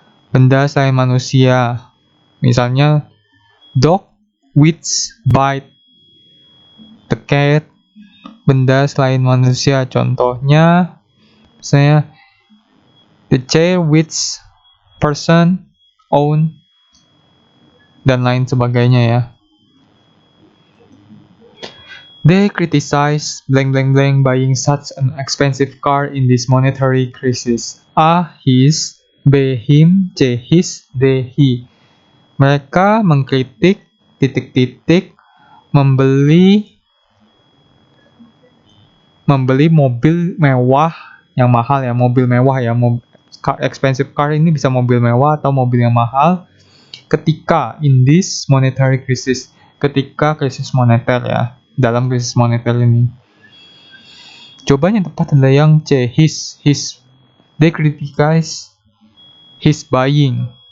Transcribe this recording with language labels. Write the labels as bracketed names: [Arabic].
[Indonesian] Benda selain manusia. Misalnya [English] dog which bite the cat. [Indonesian] Benda selain manusia. Contohnya misalnya [English] the chair which person own [Indonesian] dan lain sebagainya ya. [English] They criticize blank blank blank buying such an expensive car in this monetary crisis. A. his, B. him, C. his, D. he. [Indonesian] Mereka mengkritik titik-titik membeli mobil mewah yang mahal ya, mobil mewah ya, [English] expensive car [Indonesian] ini bisa mobil mewah atau mobil yang mahal ketika [English] in this monetary crisis, [Indonesian] ketika krisis moneter ya, dalam krisis moneter ini. Jawaban yang tepat adalah yang C, his. [English] They criticize his buying.